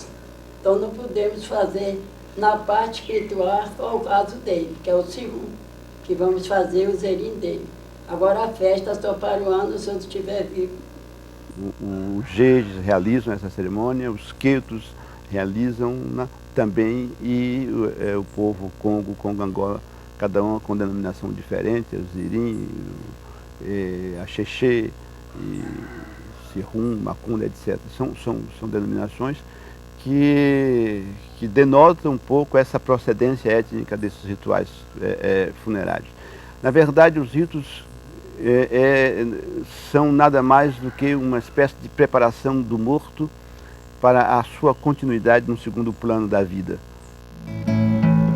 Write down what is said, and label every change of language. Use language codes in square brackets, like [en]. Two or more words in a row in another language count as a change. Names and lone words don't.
[pt] Então não podemos fazer na parte espiritual só o caso dele, que é o segundo, que vamos fazer o zerim dele. Agora a festa só para o ano se eu estiver vivo. Os jejes realizam essa cerimônia, os quetos realizam também, e o povo Congo, Angola, cada um com denominação diferente, o zirim, a xexê, sirum, macunda, etc. São denominações que denotam um pouco essa procedência étnica desses rituais funerários. Na verdade, os ritos são nada mais do que uma espécie de preparação do morto para a sua continuidade no segundo plano da vida.